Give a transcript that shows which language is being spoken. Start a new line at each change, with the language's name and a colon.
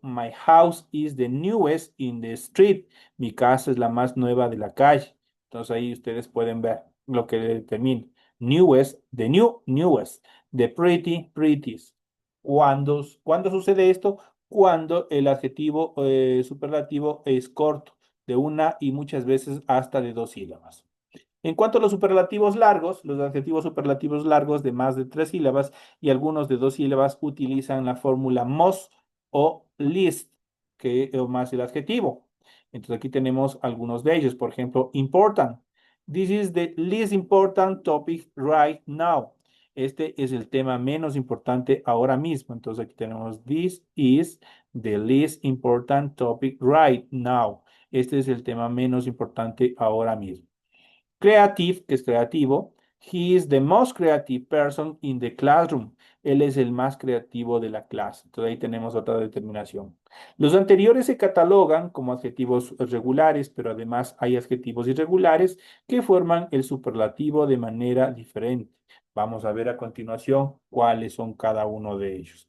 English: My house is the newest in the street.
Spanish: Mi casa es la más nueva de la calle. Entonces ahí ustedes pueden ver lo que determina.
English: Newest, the new, newest. The pretty, prettiest.
Spanish: ¿Cuándo sucede esto? Cuando el adjetivo superlativo es corto, de una y muchas veces hasta de dos sílabas. En cuanto a los superlativos largos, los adjetivos superlativos largos de más de tres sílabas y algunos de dos sílabas utilizan la fórmula MOS o least, que es más el adjetivo. Entonces aquí tenemos algunos de ellos. Por ejemplo, important.
English: This is the least important topic right now.
Spanish: Este es el tema menos importante ahora mismo. Entonces aquí tenemos
English: this is the least important topic right now.
Spanish: Este es el tema menos importante ahora mismo. Creative, que es creativo.
English: He is the most creative person in the classroom.
Spanish: Él es el más creativo de la clase. Entonces ahí tenemos otra determinación. Los anteriores se catalogan como adjetivos regulares, pero además hay adjetivos irregulares que forman el superlativo de manera diferente. Vamos a ver a continuación cuáles son cada uno de ellos.